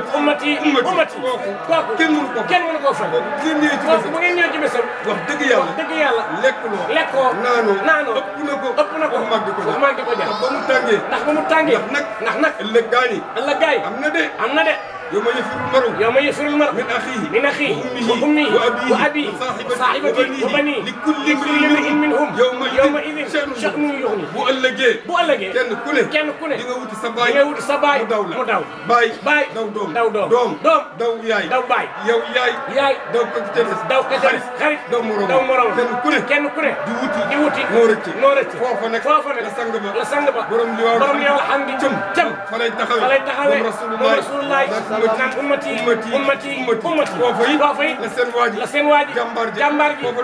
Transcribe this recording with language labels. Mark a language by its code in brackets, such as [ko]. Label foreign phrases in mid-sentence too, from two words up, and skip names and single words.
[wo] kooku kenn mënu koo fay. ñëw ci bésam. wax dëgg yàlla. lekkoo. naanoo. ëpp na ko. wax mag di ko jar. ndax ba mu tàngee. ndax nag. ëllëg gaay. am na de. [ar] يوم يفر المرء من أخيه وأمه وأبيه وصاحبته وبنيه لكل امرئ منهم يومئذ شأن يغني [wo] bu ëllëgee kenn ku ne di nga wuti sa baay mu daw baay daw doom daw yaay daw baay yaay daw ko ci xarit daw morom kenn ku ne di wuti noo rëcc foofa nag la sang ba borom li waaw xam di cëm fa lay taxawee moom rasulullah naan ummati foofa yi la seen waaji jàmbaar ji fa